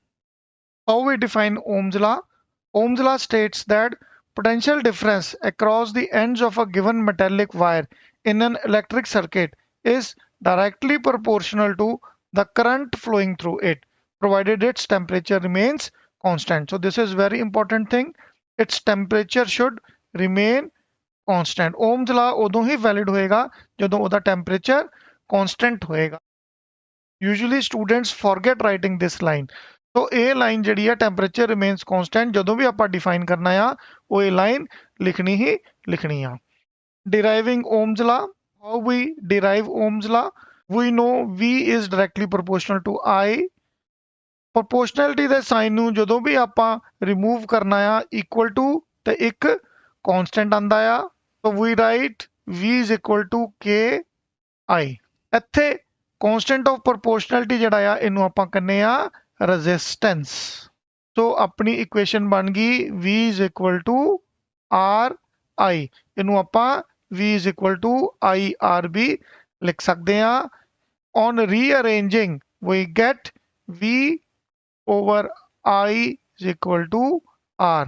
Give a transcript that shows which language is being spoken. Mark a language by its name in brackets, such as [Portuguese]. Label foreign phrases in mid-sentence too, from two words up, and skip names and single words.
[English] how we define Ohm's law Ohm's law states that potential difference across the ends of a given metallic wire in an electric circuit is directly proportional to the current flowing through it provided its temperature remains constant so this is very important thing its temperature should remain constant Ohm's law [Punjabi] ਉਦੋਂ ਹੀ valid ਹੋਏਗਾ ਜਦੋਂ ਉਹਦਾ temperature constant ਹੋਏਗਾ [English] usually students forget writing this line so [Punjabi] ਇਹ line ਜਿਹੜੀ ਆ [English] temperature remains constant [Punjabi] ਜਦੋਂ ਵੀ ਆਪਾਂ define ਕਰਨਾ ਆ ਉਹ ਇਹ line ਲਿਖਣੀ ਹੀ ਲਿਖਣੀ ਆ [English] deriving Ohm's law how we derive Ohm's law we know V is directly proportional to I [Punjabi] ਪ੍ਰੋਪੋਰਸ਼ਨੈਲਿਟੀ ਦੇ ਸਾਈਨ ਨੂੰ ਜਦੋਂ ਵੀ ਆਪਾਂ ਰਿਮੂਵ ਕਰਨਾ ਆ [English] equal to [Punjabi] ਤੇ ਇੱਕ ਕਨਸਟੈਂਟ ਆਂਦਾ ਆ [English] so we write v is equal to k i ਇੱਥੇ constant of proportionality [Punjabi] ਜਿਹੜਾ ਆ ਇਹਨੂੰ ਆਪਾਂ ਕਹਿੰਦੇ ਆ [English] resistance so [Punjabi] ਆਪਣੀ ਇਕੁਏਸ਼ਨ ਬਣ ਗਈ [English] v is equal to r i [Punjabi] ਇਹਨੂੰ ਆਪਾਂ [English] v is equal to i r b [Punjabi] ਲਿਖ ਸਕਦੇ ਆ [English] on rearranging we get v over I is equal to R.